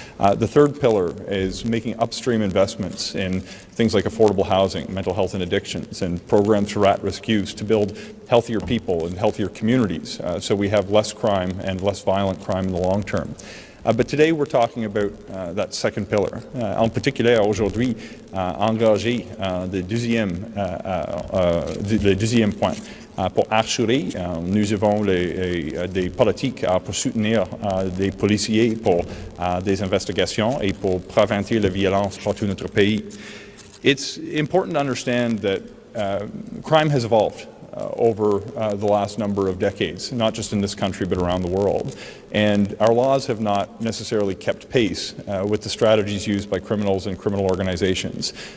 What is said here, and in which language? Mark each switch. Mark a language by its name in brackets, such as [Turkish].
[English] The third pillar is making upstream investments in things like affordable housing, mental health and addictions, and programs for at-risk youth to build healthier people and healthier communities so we have less crime and less violent crime in the long term. But today we're talking about that second pillar. [French] En particulier aujourd'hui, engager le deuxième point. Pour assurer, nous avons des politiques pour soutenir des policiers pour des investigations et pour prévenir la violence partout notre pays. [English] It's important to understand that crime has evolved over the last number of decades, not just in this country but around the world. And our laws have not necessarily kept pace with the strategies used by criminals and criminal organizations.